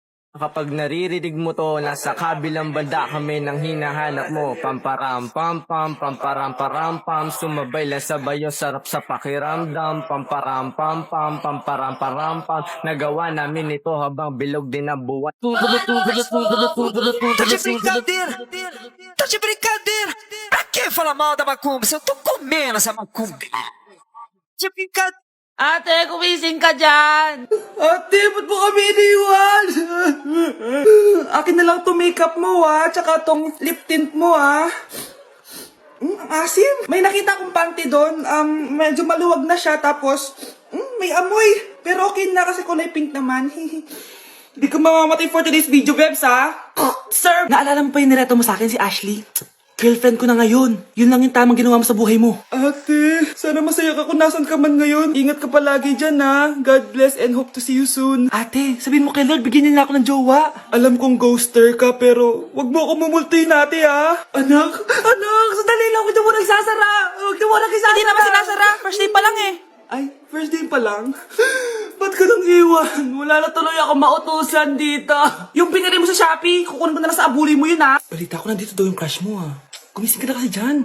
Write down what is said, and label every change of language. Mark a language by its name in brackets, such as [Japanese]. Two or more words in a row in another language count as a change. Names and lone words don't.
[Filipino] Kapag naririnig mo to, nasa kabilang banda kami nang hinahanap mo. Pamparam pam pam, pamparam param pam, sumabay lang sabayo, sarap sa pakiramdam. Pamparam pam pam, pamparam param pam, nagawa namin ito habang bilog din ang buwan. [Portuguese] Tá de brincadeira! Tá de brincadeira! Pra que falar mal da macumba se eu tô comendo essa macumba? De brincadeira! [Filipino] Ate, kumising ka dyan! Ate, ba't mo kami iniwan? Akin na lang to makeup mo tsaka tong lip tint mo ang asim. May nakita akong panty doon, medyo maluwag na siya tapos may amoy. Pero okay na kasi kulay pink naman. Hindi ka mamamatay [English] for today's video, [Filipino] Bebs, Sir! Naalala mo pa yung nireto mo sa akin si Ashley? Girlfriend ko na ngayon. Yun lang yung tamang ginawa mo sa buhay mo. Ate, sana masaya ka kung nasan ka man ngayon. Ingat ka palagi dyan, [English] God bless and hope to see you soon. [Filipino] Ate, sabihin mo kay Lord, bigyan niya na ako ng jowa. Alam kong ghoster ka, pero wag mo ako mumultuin ate, Anak, sandali lang. Huwag mo nagsasara. Huwag mo nagsasara. Hindi naman sinasara. [English] First day [Filipino] pa lang eh. Ay, [English] first day [Filipino] pa lang? Ba't ka nang iwan? Wala na tuloy ako mautusan dito. Yung pinili mo sa Shopee, kukunin ko na lang sa abuli mo yun, Balita ko nandito daw yung crush mo, Gumising ka na kasi dyan.